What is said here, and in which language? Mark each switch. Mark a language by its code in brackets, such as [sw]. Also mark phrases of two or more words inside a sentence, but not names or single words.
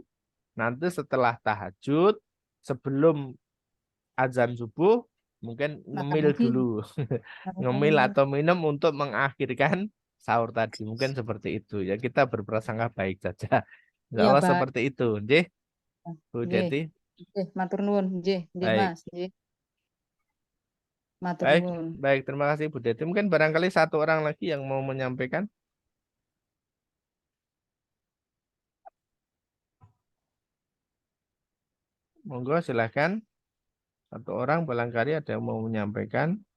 [id] Nanti setelah tahajud sebelum azan subuh mungkin makan ngemil lagi. dulu. Ngemil Oh, atau minum untuk mengakhirkan sahur tadi. Mungkin seperti itu. Ya kita berprasangka baik saja. Insya iya, Allah Pak. seperti itu. [jv] Nggih, Bu Nggih. Deti. Nggih, matur nuwun. Nggih, nggih, [id] Baik. [jv] Mas. Nggih, matur [id] Baik, [jv] nuwun. [id] baik. Terima kasih Bu Deti. Mungkin barangkali satu orang lagi yang mau menyampaikan. Monggo silahkan. Satu orang barangkali ada yang mau menyampaikan.